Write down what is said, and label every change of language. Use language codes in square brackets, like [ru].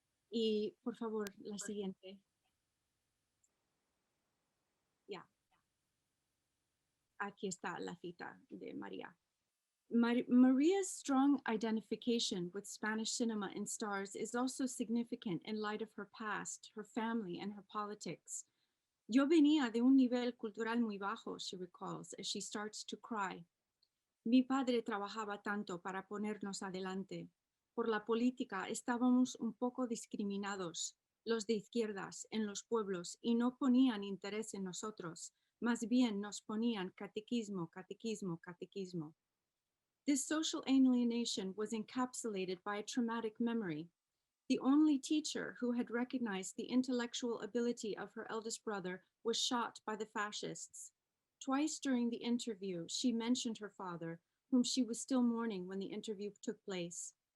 [es] Y por favor, la siguiente. Ya. Aquí está la cita de María. [en] Maria's strong identification with Spanish cinema and stars is also significant in light of her past, her family, and her politics. [es] Yo venía de un nivel cultural muy bajo, [en] she recalls, as she starts to cry. [es] Mi padre trabajaba tanto para ponernos adelante. Por la política estábamos un poco discriminados, los de izquierdas, en los pueblos, y no ponían interés en nosotros, más bien nos ponían catequismo, catequismo, catequismo. [en] This social alienation was encapsulated by a traumatic memory. The only teacher who had recognized the intellectual ability of her eldest brother was shot by the fascists. Twice during the interview, she mentioned her father, whom she was still mourning when the interview took place.